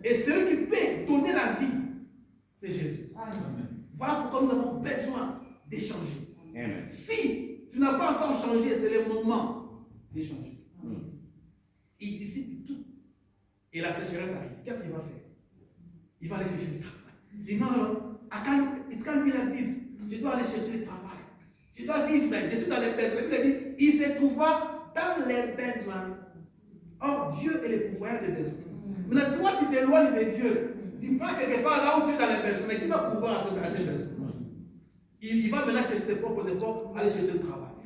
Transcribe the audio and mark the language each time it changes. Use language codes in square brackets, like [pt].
[fr] Et celui qui peut donner la vie, c'est Jésus. Amen. Voilà pourquoi nous avons besoin d'échanger. Si tu n'as pas encore changé, c'est le moment d'échanger. Il dissipe tout. Et la sécheresse arrive. Qu'est-ce qu'il va faire? Il va aller chercher le travail. Il dit non, [en] it can't be like this. [fr] Je dois aller chercher le travail. Je dois vivre. Je suis dans les besoins. Il dit, il se trouva dans les besoins. Or, Dieu est le pourvoyeur des besoins. Maintenant, toi, tu t'éloignes de Dieu. Dis pas quelque part là où tu es dans les besoins. Mais qui va pouvoir se dans les besoins? Il va maintenant chercher ses propres efforts, aller chercher le travail.